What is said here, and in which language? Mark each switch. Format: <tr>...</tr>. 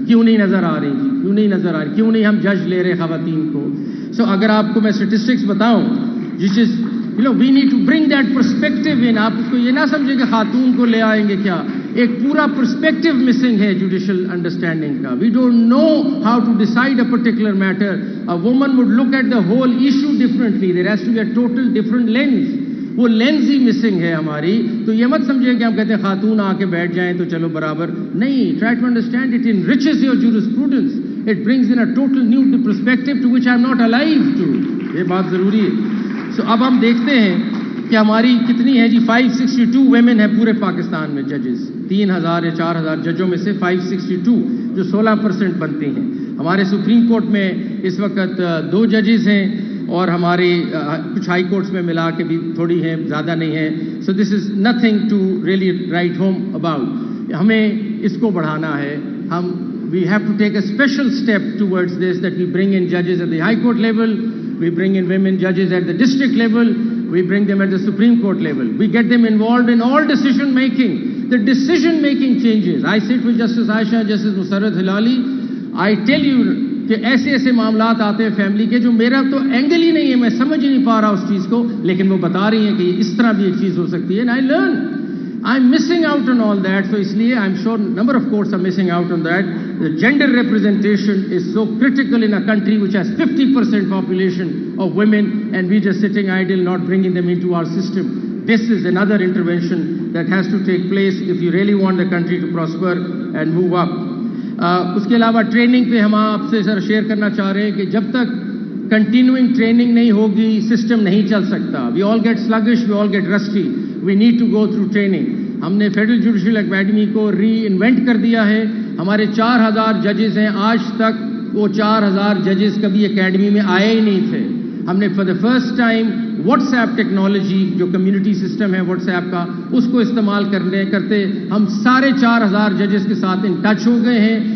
<ur>کیوں نہیں نظر آ رہی جی, کیوں نہیں نظر آ رہی, کیوں نہیں ہم جج لے رہے خواتین کو. سو اگر آپ کو میں اسٹیٹسٹکس بتاؤں</ur> <en>جس is we need to bring that perspective in.</en> <ur>آپ اس کو یہ نہ سمجھیں کہ خاتون کو لے آئیں گے کیا, ایک پورا پرسپیکٹو مسنگ ہے جوڈیشل انڈرسٹینڈنگ کا.</ur> <en>We don't know how to decide a particular matter. A woman would look at the whole issue differently. There has to be a total different lens.</en> <ur>وہ لینز ہی missing ہے ہماری. تو یہ مت سمجھیں کہ ہم کہتے ہیں خاتون آ کے بیٹھ جائیں تو چلو برابر نہیں.</ur> <en>Try to understand it enriches your jurisprudence. It brings in a total new perspective to which I am not alive to.</en> <ur>یہ بات ضروری ہے. سو اب ہم دیکھتے ہیں کہ ہماری کتنی ہے جی 562 ویمن ہیں پورے پاکستان میں ججز. 3000 یا 4000 ججوں میں سے 562 جو 16% بنتی ہیں. ہمارے سپریم کورٹ میں اس وقت 2 ججز ہیں اور ہماری کچھ ہائی کورٹس میں ملا کے بھی تھوڑی ہیں, زیادہ نہیں ہیں.</ur> <en>So this is nothing to really write home about.</en> <ur>ہمیں اس کو بڑھانا ہے.</ur> <en>We have to take a special step towards this, that we bring in judges at the High Court level, we bring in women judges at the district level, we bring them at the Supreme Court level. We get them involved in all decision making. The decision making changes. I sit with Justice Aisha, Justice Musarrat Hilali. I tell you</en> <ur>کہ ایسے ایسے معاملات آتے ہیں family کے جو میرا تو اینگل ہی نہیں ہے, میں سمجھ ہی نہیں پا رہا اس چیز کو, لیکن وہ بتا رہی ہیں کہ اس طرح بھی ایک چیز ہو سکتی ہے.</ur> <en>And I learn. I'm missing out on all that. So isliye I'm sure number of courts are missing out on that. The gender representation is so critical in a country which has 50% population of women, and we just sitting idle, not bringing them into our system. This is another intervention that has to take place if you really want the country to prosper and move up.</en> <ur>اس کے علاوہ training پہ ہم آپ سے سر share کرنا چاہ رہے ہیں کہ جب تک کنٹینیوئنگ ٹریننگ نہیں ہوگی سسٹم نہیں چل سکتا.</ur> <en>We all get sluggish, we all get rusty. We need to go through training.</en> <ur>ہم نے فیڈرل جوڈیشل اکیڈمی کو ری انوینٹ کر دیا ہے. ہمارے 4000 ججز ہیں. آج تک وہ 4000 ججز کبھی اکیڈمی میں آئے ہی نہیں تھے. ہم نے</ur> <en>for the first time</en> <ur>what's app technology جو کمیونٹی سسٹم ہے واٹس ایپ کا, اس کو استعمال کرتے ہم سارے 4000 ججز کے ساتھ ان ٹچ ہو گئے ہیں.</ur>